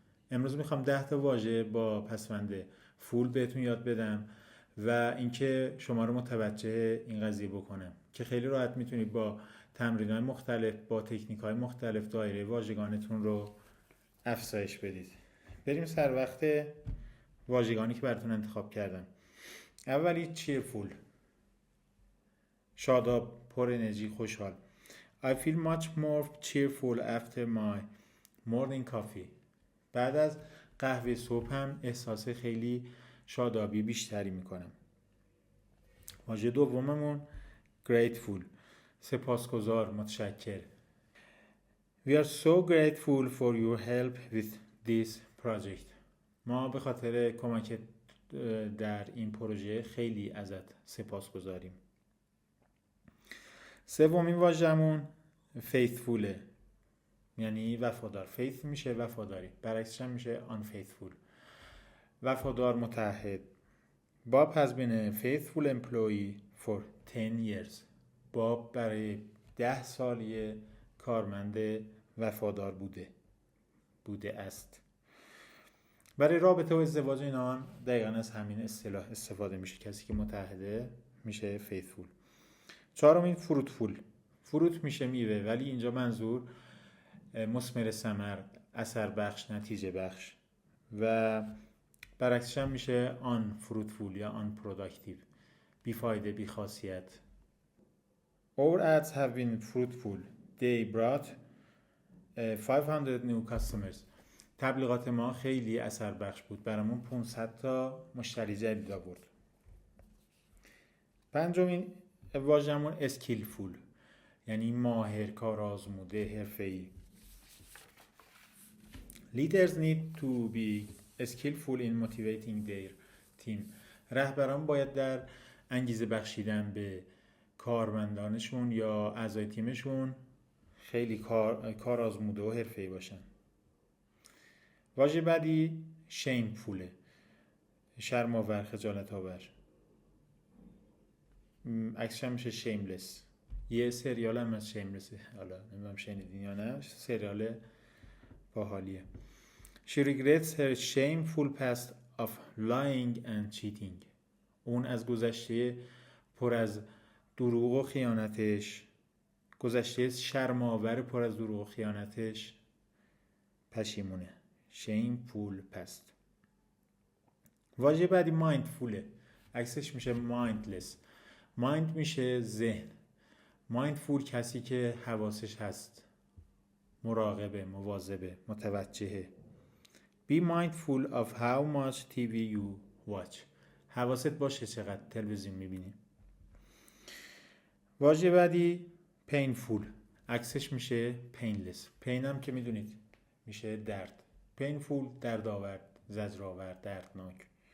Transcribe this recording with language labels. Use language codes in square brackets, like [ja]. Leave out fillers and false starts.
[fa] امروز میخوام 10 تا واژه با پسوند فول بهتون یاد بدم و اینکه شما رو متوجه این قضیه بکنم که خیلی راحت میتونید با تمرین‌های مختلف، با تکنیک‌های مختلف دایره واژگانتون رو افزایش بدید. بریم سر وقت واژگانی که براتون انتخاب کردم. اولی cheerful، شاداب، پر انرژی، خوشحال. [en] I feel much more cheerful after my morning coffee. [fa] بعد از قهوه صبحم احساس خیلی شادابی بیشتری میکنم. واژه دوممون grateful، سپاسگزار، متشکر. [en] We are so grateful for your help with this project. [fa] ما به خاطر کمکت در این پروژه خیلی ازت سپاسگزاریم. سومین واژه‌مون faithful، یعنی وفادار. faith میشه وفاداری، برعکسش هم میشه unfaithful، وفادار، متعهد. [en] Bob has been a faithful employee for 10 years. [fa] باب برای 10 سال یه کارمند وفادار بوده است. برای رابطه و ازدواج اینا دقیقاً از همین اصطلاح استفاده میشه. کسی که متعهده میشه faithful. چهارمین فروتفول. فروت میشه میوه، ولی اینجا منظور مثمر ثمر، اثر بخش، نتیجه بخش. و برعکسش هم میشه آن فروتفول یا آن پروداکتیو، بیفایده، بیخاصیت. [en] Our ads have been fruitful. They brought 500 new customers. [fa] تبلیغات ما خیلی اثر بخش بود، برامون 500 تا مشتری جدید آورد. پنجمین واژه‌مون اسکیلفول، یعنی ماهر، کارآزموده، حرفه‌ای. [en] Leaders need to be skillful in motivating their team. [fa] رهبران باید در انگیزه بخشیدن به کارمندانشون یا اعضای تیمشون خیلی کارآزموده و حرفه‌ای باشن. واژه بعدی shameful، شرم‌آور، خجالت آور. عکسش هم میشه shameless. یه سریال هم از shamelessه، حالا نمیدونم شنیدین یا نه، سریال باحالیه. [en] She regrets her shameful past of lying and cheating. [fa] اون از گذشته پر از دروغ و خیانتش، گذشته شرم‌آور پر از دروغ و خیانتش پشیمونه. [en] shameful past. [fa] واژه بعدی mindfulه، عکسش میشه mindless. mind میشه ذهن، mindful کسی که حواسش هست، مراقبه، مواظبه، متوجهه. [en] Be mindful of how much TV you watch. [fa] حواست باشه چقدر تلویزیون میبینی. واژه بعدی painful، عکسش میشه painless. pain هم که میدونید میشه درد. painful دردآور، زجرآور، دردناک.